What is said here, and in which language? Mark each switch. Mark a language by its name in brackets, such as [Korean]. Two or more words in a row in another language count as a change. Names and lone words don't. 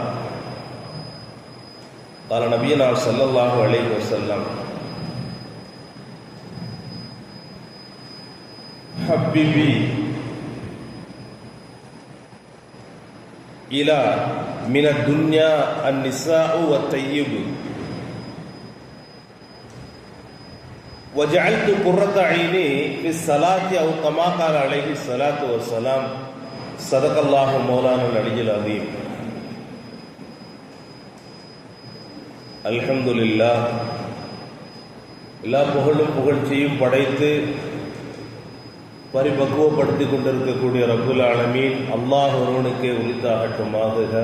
[Arabic] قال نبينا صلى الله عليه وسلم: حبيبي إلى من الدنيا النساء والطيب وجعلت قرة عيني في الصلاة أو كما قال عليه الصلاة والسلام. صدق الله مولانا العلي العظيم. [Tamil] அல்ஹம்துலில்லாஹ். எல்லா புகழும் புகழ்ச்சியும் படைத்து பரிபக்குவப்படுத்தி கொண்டிருக்கக்கூடிய [Arabic] رب العالمين [Tamil] அல்லாஹ் ஒருவனுக்கே உரித்தாகட்டுமாக.